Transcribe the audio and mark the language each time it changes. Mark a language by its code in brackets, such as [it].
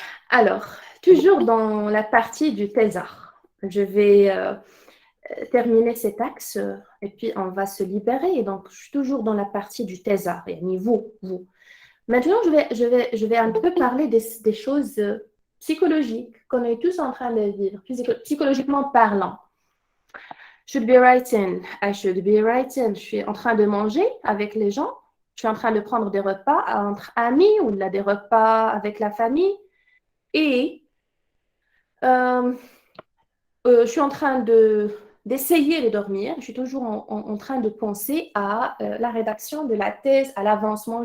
[fr] Alors, toujours dans la partie du thésard, je vais terminer cet axe et puis on va se libérer. Et donc, je suis toujours dans la partie du thésard, et vous. Maintenant, je vais un peu parler des choses psychologiques qu'on est tous en train de vivre, psychologiquement parlant. [en] Should be writing, I should be writing. [fr] Je suis en train de manger avec les gens, je suis en train de prendre des repas entre amis ou là, des repas avec la famille et je suis en train d'essayer de dormir. Je suis toujours en train de penser à la rédaction de la thèse, à l'avancement.